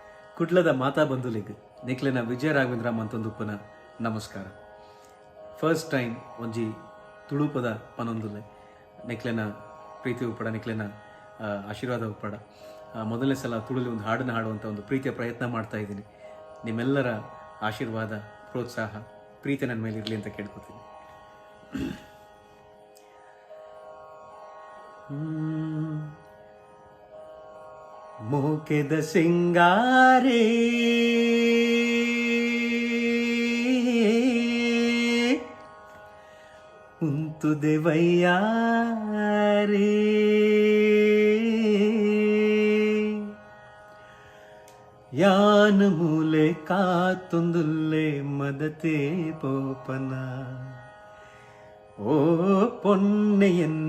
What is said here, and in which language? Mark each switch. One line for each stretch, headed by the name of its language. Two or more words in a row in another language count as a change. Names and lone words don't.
Tulu: ಕುಡ್ಲದ ಮಾತಾ ಬಂಧುಲಿಗ್ ನಿಕ್ಲೆನ ವಿಜಯ ರಾಘವೇಂದ್ರ ಮಂತೊಂದುಪ್ಪನ ನಮಸ್ಕಾರ.
English: first time
Tulu: ಒಂಜಿ ತುಳುಪದ ಪನೊಂದುಲ್ಲೆ ನಿಕ್ಲೆನ ಪ್ರೀತಿ ಉಪ್ಪಡ ನಿಕ್ಲೆನ ಆಶೀರ್ವಾದ ಉಪ್ಪಡ.
Kannada: ಮೊದಲನೇ ಸಲ ತುಳುಲಿ ಒಂದು ಹಾಡನ್ನು ಹಾಡುವಂಥ ಒಂದು ಪ್ರೀತಿಯ ಪ್ರಯತ್ನ ಮಾಡ್ತಾ ಇದ್ದೀನಿ. ನಿಮ್ಮೆಲ್ಲರ ಆಶೀರ್ವಾದ, ಪ್ರೋತ್ಸಾಹ, ಪ್ರೀತಿ ನನ್ನ ಮೇಲೆ ಇರಲಿ ಅಂತ ಕೇಳ್ಕೊತೀನಿ.
Tulu: ಮೋಕೆದ ಸಿಂಗಾರೇ ಉಂತು ದೇವಯ್ಯಾರೇ ಯಾನ ಮೂಲೆ ಕಾತೊಂದುಲ್ಲೆ ಮದತೆ ಪೋಪನ ಓ ಪೊನ್ನೆಯನ್ನ